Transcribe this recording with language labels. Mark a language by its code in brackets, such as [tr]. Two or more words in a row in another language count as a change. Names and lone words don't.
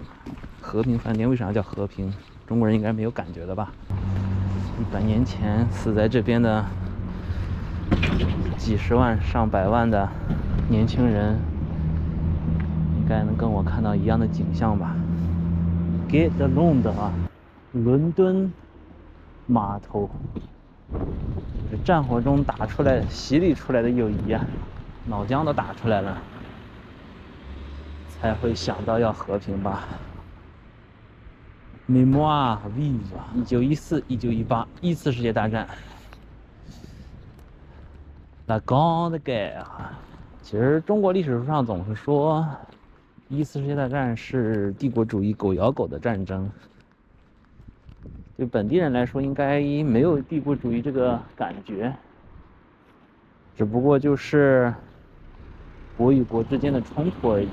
[zh] 和平饭店为啥叫和平？中国人应该没有感觉的吧？100年前死在这边的几十万、上百万的年轻人，应该能跟我看到一样的景象吧 ？Gare de Londres 啊，伦敦码头，战火中打出来、洗礼出来的友谊啊，脑浆都打出来了，才会想到要和平吧。 [fr] Mémoire vive， [zh] 1914、1918，1 次世界大战。La Grande Guerre，其实中国历史书上总是说，1次世界大战是帝国主义狗咬狗的战争。对本地人来说，应该没有帝国主义这个感觉，只不过就是国与国之间的冲突而已。